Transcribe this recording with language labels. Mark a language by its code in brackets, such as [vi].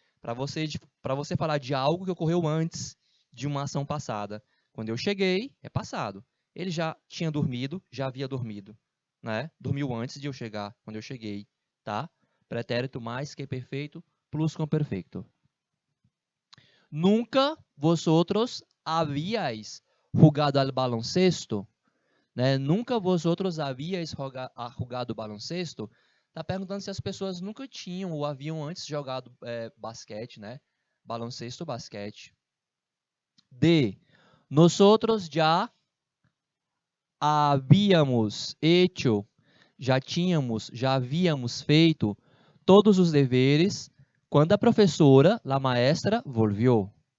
[pt] Para você falar de algo que ocorreu antes de uma ação passada. Quando eu cheguei, é passado. Ele já tinha dormido, já havia dormido, né? Dormiu antes de eu chegar, quando eu cheguei, tá? Pretérito mais que perfeito, plusquamperfeito. [es] Nunca vosotros habíais jugado al baloncesto, né? Nunca vosotros habíais jugado baloncesto. [pt] Está perguntando se as pessoas nunca tinham ou haviam antes jogado basquete, né? Baloncesto, basquete. D. [es] Nosotros já habíamos hecho, [pt] já havíamos feito todos os deveres quando a professora, [es] la maestra, volvió.